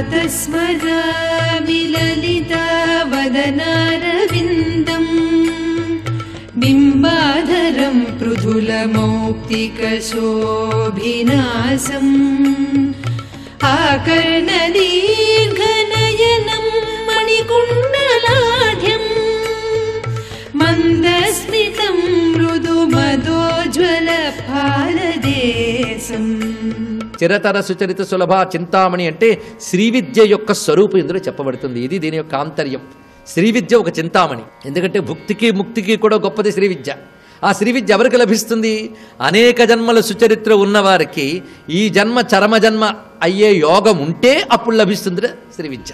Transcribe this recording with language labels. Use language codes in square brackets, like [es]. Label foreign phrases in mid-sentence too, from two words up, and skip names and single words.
[sa] स्मरामि ललितावदनारविन्दम् बिम्बाधरं पृथुलमौक्तिकशोभिनासम् आकर्णदीर्घनयनं मणिकुण्डलाढ्यं मन्दस्मितं मृदुमदोज्ज्वलफालदेशम्. [te] చిరతర సుచరిత సులభ చింతామణి అంటే శ్రీ విద్య యొక్క స్వరూపం ఇందులో చెప్పబడుతుంది. ఇది దీని యొక్క ఆంతర్యం. శ్రీ విద్య ఒక చింతామణి. ఎందుకంటే భుక్తికి ముక్తికి కూడా గొప్పది శ్రీ విద్య. ఆ శ్రీ విద్య ఎవరికి లభిస్తుంది? అనేక జన్మల సుచరిత్ర ఉన్నవారికి ఈ జన్మ చరమ జన్మ అయ్యే యోగం ఉంటే అప్పుడు లభిస్తుంది శ్రీ విద్య.